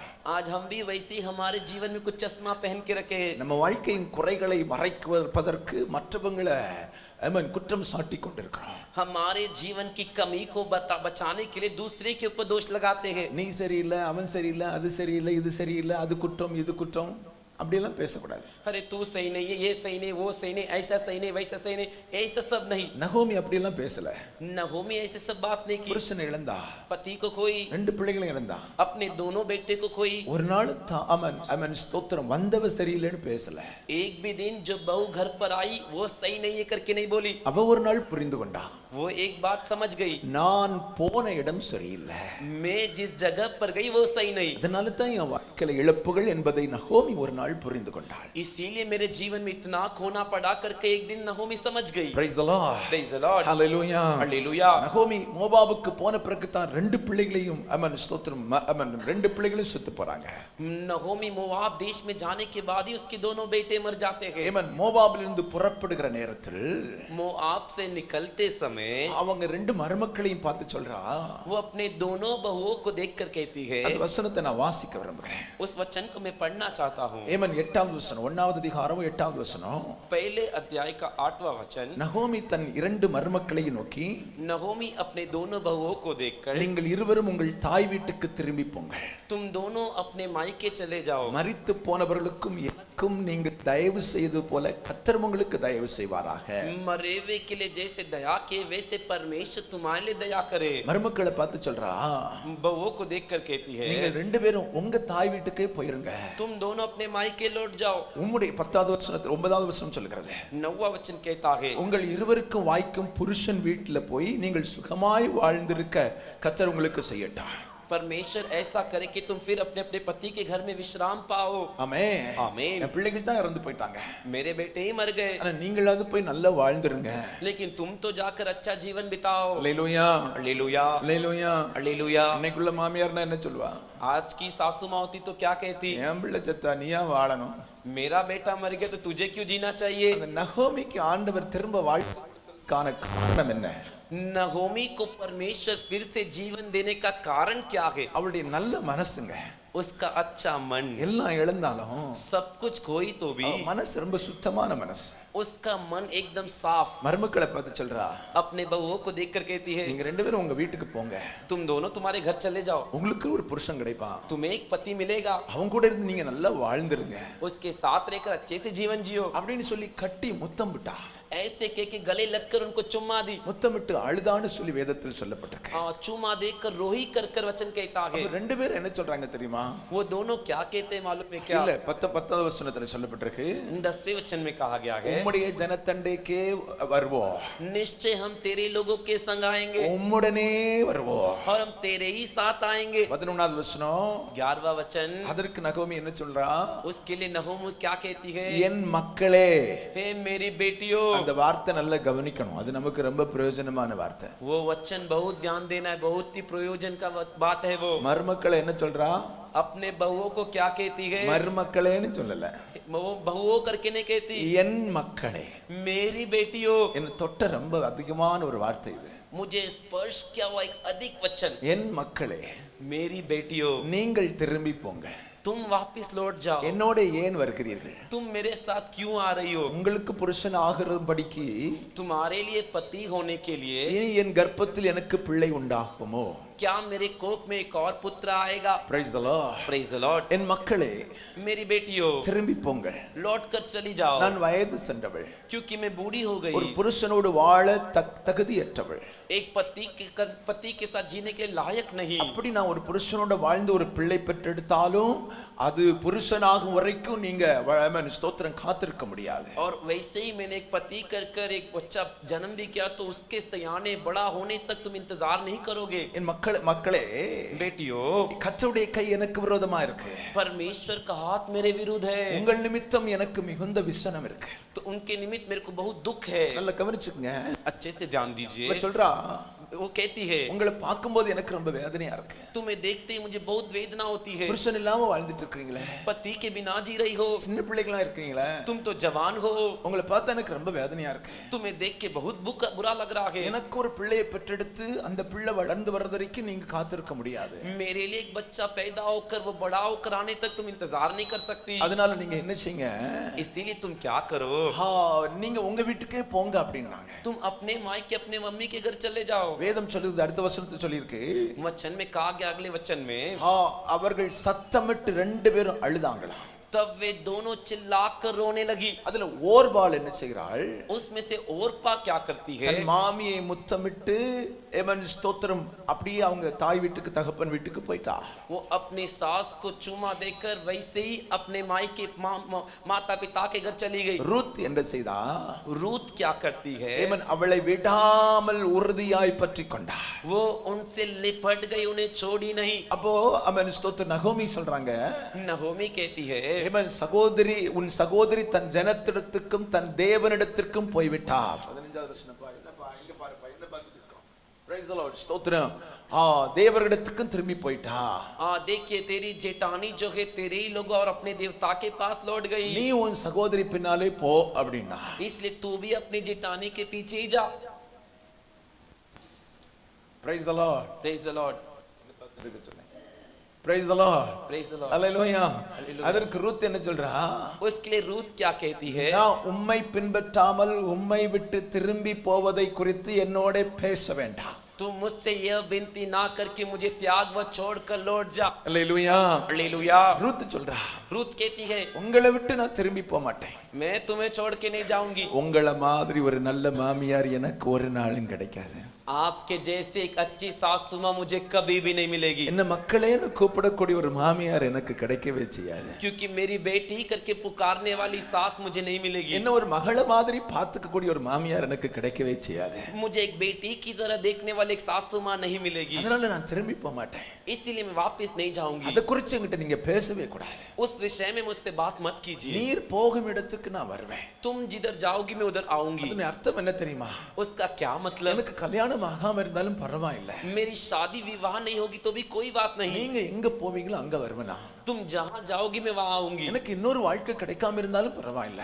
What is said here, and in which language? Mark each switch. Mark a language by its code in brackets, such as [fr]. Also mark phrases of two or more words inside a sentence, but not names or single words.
[hi] आज हम भी वैसे ही हमारे जीवन में कुछ चश्मा पहन के रखे हैं। [ta] நம்ம வாழ்க்கையின் குறைகளை மறைப்பதற்கு மற்றவங்களை குற்றம் சாட்டி கொண்டிருக்கிறோம். [hi] हमारे जीवन की कमी को बचाने के लिए दूसरे के ऊपर दोष लगाते हैं। [ta] நீ சரியில்லை, அவன் சரியில்லை, அது சரியில்லை, இது சரியில்லை, அது குற்றம், இது குற்றம், அப்படியெல்லாம் பேசக்கூடாது. [hi] अरे तू सही नहीं है, ये सही नहीं, वो सही नहीं, ऐसा सही नहीं, वैसा सही नहीं, ऐसा सब नहीं। [ta] நகோமி அப்படியெல்லாம் பேசல. [hi] नहोमी ऐसे सब बात नहीं की। [ta] புருஷனை இழந்தா, [hi] पति को खोई, [ta] 2 பிள்ளைகளை இழந்தா, [hi] अपने दोनों बेटे को खोई। [ta] ஒரு நாள் அவன் ஸ்தோத்திரம் வந்தவ சரியில்லைன்னு பேசல. [hi] एक भी दिन जो बहू घर पर आई वो सही नहीं है करके नहीं बोली। [ta] அவ ஒரு நாள் புரிந்து கொண்டா, [hi] वो एक बात समझ गई, [ta] நான் போன இடம் சரியில்லை, [hi] मैं जिस जगह पर गई वो सही नहीं। [ta] அதனால தான் என் வாழ்க்கையில இழப்புகள் என்பதை நகோமி ஒரு நாள் புரிந்து கொண்டாள். [hi] इसीलिए मेरे जीवन में इतना खोना पड़ा करके एक दिन नहोमी समझ गई। [en] Praise the Lord. Praise the Lord. Hallelujah. Hallelujah. [ta] நகோமி மோவாபுக்கு போன பிறகு தான் 2 பிள்ளைகளையும் ஸ்தோத்திரம் 2 பிள்ளைகளும் செத்து போறாங்க. [hi] नहोमी मोआब देश में जाने के बाद ही उसके दोनों बेटे मर जाते हैं। [ta] ஏமன் மோவாபிலிருந்து புறப்படுகிற நேரத்தில் [hi] मोआब से निकलते समय [ta] அவங்க 2 மருமக்களையும் பார்த்து சொல்றா, [hi] वो अपने दोनों बहुओं को देखकर कहती है, [ta] அந்த வசனத்தை நான் வாசிக்க விரும்புகிறேன். [hi] उस वचन को मैं पढ़ना चाहता हूँ। [ta] ஏமன் 8வது வசனம், 1வது அதிகாரம் 8வது வசனம். [hi] पहले अध्याय का 8वां वचन। [ta] நகோமி தன் 2 மருமக்களையும் நோக்கி, [hi] नहोमी अपने दोनों बहुओं को देखकर, [ta] நீங்கள் இருவரும் உங்கள் தாய் வீட்டுக்கு திரும்பி போங்கள், [hi] तुम दोनों अपने मायके चले जाओ, [ta] மரித்து போனவர்களுக்கும் எனக்கும் நீங்கள் தயவு செய்தது போல கர்த்தர் உங்களுக்கு தயவு செய்வாராக. [hi] मरे हुए के लिए जैसे दया किए वैसे परमेश्वर तुम्हारे लिए दया करे। [ta] மருமக்களை பார்த்து சொல்றா, [hi] बहुओं को देखकर कहती है, [ta] நீங்கள் 2 பேரும் உங்க தாய் வீட்டுக்கே போயிருங்க. [hi] तुम दोनों अपने मायके लौट जाओ। [ta] உம்முடைய 10வது வசனத்தில் 9வது வசனம் சொல்கிறது, [hi] 9वां वचन कहता है, [ta] உங்கள் இருவருக்கும் வாய்க்கும் புருஷன் வீட்டில் போய் நீங்கள் சுகமாய் வாழ்ந்திருக்க கர்த்தர் உங்களுக்கு செய்யட்டும். [hi] परमेश्वर ऐसा करे कि तुम फिर अपने अपने पति के घर में विश्राम पाओ। [ta] ஆமென். [hi] आमीन। [ta] என் பிள்ளைகள் தான் இறந்து போயிட்டாங்க, [hi] मेरे बेटे ही मर गए, [ta] ஆனா நீங்களாவது போய் நல்லா வாழ்ந்துருங்க. [hi] लेकिन तुम तो जाकर अच्छा जीवन बिताओ। [ta] அல்லேலூயா, [hi] हालेलुया, [ta] அல்லேலூயா. [hi] हालेलुया। [ta] இன்னைக்குள்ள மாமியார்னா என்ன சொல்லுவா? [hi] आज की सासू माँ होती तो क्या कहती, [ta] என் பிள்ளை செத்தா நீயா வாழணும். [hi] मेरा बेटा मर गया तो तुझे क्यों जीना चाहिए। [ta] அந்த நகோமிக்கு ஆண்டவர் திரும்ப வாழ்க்கைக்கான காரணம் என்ன? [hi] नहोमी को परमेश्वर फिर से जीवन देने का कारण क्या है। [ta] அவளுடைய நல்ல மனசுங்க. [hi] उसका अच्छा मन, [ta] எல்லாம் இழந்தாலும் [hi] सब कुछ खोई तो भी [ta] மனசு ரொம்ப சுத்தமான மனசு. [hi] उसका मन एकदम साफ. [ta] மருமக்களை பார்த்து சொல்றா, [hi] अपने बहुओं को देखकर कहती है, [ta] நீங்க ரெண்டு பேரும் உங்க வீட்டுக்கு போங்க, [hi] तुम दोनों तुम्हारे घर चले जाओ, [ta] உங்களுக்கு ஒரு புருஷன் கிடைப்பான், [hi] तुम्हें एक पति मिलेगा, [ta] அவங்க கூட இருந்து நீங்க நல்லா வாழ்ந்துருங்க, [hi] उसके साथ रहकर अच्छे से जीवन जियो [ta] அப்படின்னு சொல்லி கட்டி முத்தம் விட்டா. [hi] ऐसे कह के गले लगकर उनको चुम्मा दी. [ta] முத்தமிட்டு அழுதான்னு சொல்லி வேதத்தில் சொல்லப்பட்டிருக்கு. [hi] चुम्मा देकर रोही कर कर वचन कहता है. [ta] ரெண்டு பேரும் என்ன சொல்றாங்க தெரியுமா? [hi] वो दोनों क्या कहते हैं मालूम है क्या? [ta] இல்ல 10வது வசனத்துல சொல்லப்பட்டிருக்கு, [hi] 10वें वचन में कहा गया है, [ta] உம்முடைய ஜனத்தண்டைக்கே வருவோம், [hi] निश्चय हम तेरे लोगों के संग आएंगे, [ta] உம்முடனே வருவோம், [hi] और हम तेरे ही साथ आएंगे. [ta] 11வது வசனம், [hi] 11वां वचन, [ta] அதற்கு நகோமி என்ன சொல்றா? [hi] उसके लिए नहोम क्या कहती है? [ta] என் மக்களே. [hi] हे मेरी बेटियों. [ta] அந்த வார்த்தை நல்லா கவனிக்கணும், அது நமக்கு ரொம்ப பிரயோஜனமான வார்த்தை. [hi] वो वचन बहुत ध्यान देना है, बहुत ही प्रयोजन का बात है. वो [ta] மருமக்களை என்ன சொல்றா? [hi] अपने बहुओं को क्या कहती है? [ta] மருமக்களேன்னு சொல்லல, [hi] वो बहुओं करके नहीं कहती, [ta] என் மக்களே. [hi] मेरी बेटियों. [ta] என்ன தொட்ட ரொம்ப அதிகமான ஒரு வார்த்தை இது. [hi] मुझे स्पर्श किया हुआ एक अधिक वचन. [ta] என் மக்களே, [hi] मेरी बेटियों, [ta] நீங்கள் திரும்பி போங்க, [hi] तुम वापस लौट जाओ. [ta] என்னோட ஏன் வருகிறீர்கள்? [hi] तुम मेरे साथ क्यों आ रही हो? [ta] உங்களுக்கு புருஷன் ஆகிறபடிக்கு [hi] तुम्हारे लिए पति होने के लिए [ta] இனி என் கர்ப்பத்தில் எனக்கு பிள்ளை உண்டாகுமோ? [hi] क्या मेरे कोख में एक और पुत्र आएगा? [en] Praise the Lord. Praise the Lord. [ta] என் மக்களே, [hi] मेरी बेटियों, [ta] திரும்பி போங்கள், [hi] लौट कर चली जाओ, [ta] நான் வயது சென்றவள், [hi] क्योंकि मैं बूढ़ी हो [ta] ஒரு [hi] गई, [ta] புருஷனோடு வாழ தகுதியற்றவள், [hi] एक पति के साथ जीने के लिए लायक नहीं. [ta] அப்படி நான் ஒரு புருஷனோட வாழ்ந்து ஒரு பிள்ளை பெற்றெடுத்தாலும் அது புருஷனாகும் வரைக்கும் நீங்க ஸ்தோத்திரம் காத்திருக்க முடியாது. [hi] और वैसे ही मैंने एक पति कर कर एक बच्चा जन्म भी किया, तो उसके सयाने बड़ा होने तक तुम इंतजार नहीं करोगे. [ta] என் மக்களே, [hi] बेटियों, [ta] கர்த்தருடைய கை எனக்கு விரோதமா இருக்கு, [hi] परमेश्वर का हाथ मेरे विरुद्ध है, [ta] உங்கள் நிமித்தம் எனக்கு மிகுந்த விசனம் இருக்கு. [hi] तो उनके निमित्त मेरे को बहुत दुख है. [ta] நல்லா கவனிச்சுக்கங்க, [hi] अच्छे से ध्यान दीजिए. [ta] சொல்றா, [hi] वो कहती है, [ta] உங்களை பார்க்கும்போது எனக்கு ரொம்ப வேதனையா இருக்கு, [hi] तुम्हें देखते ही मुझे बहुत वेदना होती है. [ta] புருஷன் இல்லாம வாழ்ந்துட்டு இருக்கீங்களே, [hi] पति के बिना जी रही हो, [ta] சின்ன பிள்ளைகளா இருக்கீங்களே, [hi] तुम तो जवान हो, [ta] உங்களை பார்த்தா எனக்கு ரொம்ப வேதனையா இருக்கு, [hi] तुम्हें देख के बहुत बुरा लग रहा है. [ta] எனக்கு ஒரு பிள்ளையை பெற்றெடுத்து அந்த பிள்ளை வளர்ந்து வர்றது வரைக்கும் நீங்க காத்திருக்க முடியாது. [hi] मेरे लिए एक बच्चा पैदा होकर वो बड़ा होकर आने तक तुम इंतजार नहीं कर सकती. [ta] அதனால நீங்க என்ன செய்யுங்க, [hi] इसीलिए तुम क्या करो, [ta] நீங்க உங்க வீட்டுக்கே போங்க அப்படின்னாங்க. [hi] तुम अपने मायके अपने मम्मी के घर चले जाओ. [ta] வேதம் சொல்லுது, அடுத்த வசனத்துல சொல்லிருக்கு, [hi] वचन में कहा गया अगले वचन में, [ta] அவர்கள் சத்தமிட்டு ரெண்டு பேரும் அழுதாங்களாம். [hi] तब वे दोनों चिल्लाकर रोने लगी. [ta] அதுல ஓர்பால் என்ன செய்கிறாள்? [hi] उसमें से ओरपा क्या करती है? [ta] தன் மாமியை முத்தமிட்டு ஏமன் ஸ்தோத்திரம் அப்படியே அவங்க தாய் வீட்டுக்கு தகப்பன் வீட்டுக்கு போயிட்டா. [hi] वो अपनी सास को चूमा देकर वैसे ही अपने मायके माता पिता के घर चली गई. [ta] ரூத் என்ன செய்தா? [hi] रूत क्या करती है? [ta] ஏமன் அவளை விடாமல் உறுதியாய் பற்றி கொண்டா. [hi] वो उनसे लिपट गई, उन्हें छोड़ी नहीं. [ta] அப்போ அவன் ஸ்தோத்திரம் நகோமி சொல்றாங்க, [hi] नहोमी कहती है, [ta] ஏமன் சகோதரி, உன் சகோதரி தன் ஜனத்திடத்துக்கும் தன் தேவனிடத்திற்கும் போய்விட்டார். 15வது வசனம் பாரு, என்னப்பா இங்க பாருப்பா, என்ன பார்த்துட்டு இருக்கோம். [en] Praise the Lord. [ta] ஸ்தோத்திரம். தேவரிடத்துக்கும் திரும்பி போயிட்டா. [hi] देखिए तेरी जेठानी जो है तेरे ही लोग और अपने देवता के पास लौट गई. [ta] நீ உன் சகோதரி பின்னாலே போ அப்படினா. [hi] इसलिए तू भी अपनी जेठानी के पीछे ही जा. [en] Praise the Lord. Praise the Lord. Praise the Lord. Praise the Lord. [ta] Hallelujah. அதற்கு ரூத் என்ன சொல்றா? [hi] उसके लिए रूत क्या कहती है? [ta] நான் உம்மை பின்பற்றாமல் உம்மை விட்டு திரும்பி போவதை குறித்து என்னோட பேச வேண்டாம். [hi] तुम मुझसे यह विनती ना करके मुझे त्याग व छोड़कर लौट जा. [en] Hallelujah. Hallelujah. [ta] ரூத் சொல்றா, [hi] रूत कहती है, [ta] உங்களை விட்டு நான் திரும்பி போக மாட்டேன். [hi] मैं तुम्हें छोड़ के नहीं जाऊंगी. [ta] உங்கள மாதிரி ஒரு நல்ல மாமியார் எனக்கு ஒரு நாளும் கிடைக்காது. [hi] आपके जैसे एक अच्छी सासू मां मुझे कभी भी नहीं मिलेगी. [ta] என்ன மக்களேன்னு கூப்பிடக்கூடிய ஒரு மாமியார் எனக்கு கிடைக்கவே செய்யாது. [hi] क्योंकि मेरी बेटी करके पुकारने वाली सास मुझे नहीं मिलेगी. [ta] என்ன ஒரு மகள மாதிரி பார்த்துக்கக்கூடிய ஒரு மாமியார் எனக்கு கிடைக்கவே செய்யாது. [hi] मुझे एक बेटी की तरह देखने वाली एक सासू मां नहीं मिलेगी. [ta] அதனால நான் திரும்பி போக மாட்டேன். [hi] इसलिए मैं वापस नहीं जाऊंगी. [ta] அத குறித்து என்கிட்ட நீங்க பேசவே கூடாது. [hi] उस विषय में मुझसे बात मत कीजिए. [ta] நீர் போகும் இடத்துக்கு இடத்துக்கு நான் வருவேன். [hi] तुम जिधर जाओगी मैं उधर आऊंगी. [ta] அதன் அர்த்தம் என்ன தெரியுமா? [hi] उसका क्या मतलब? [ta] எனக்கு கல்யாணம் ஆகாம இருந்தாலும் பரவாயில்லை, [hi] मेरी शादी विवाह नहीं होगी तो भी कोई बात नहीं. [ta] நீங்க எங்க போவீங்களோ அங்க வருவேனா? [hi] तुम जहां जाओगी मैं वहां आऊंगी. [ta] எனக்கு இன்னொரு வாழ்க்கை கிடைக்காம இருந்தாலும் பரவாயில்லை,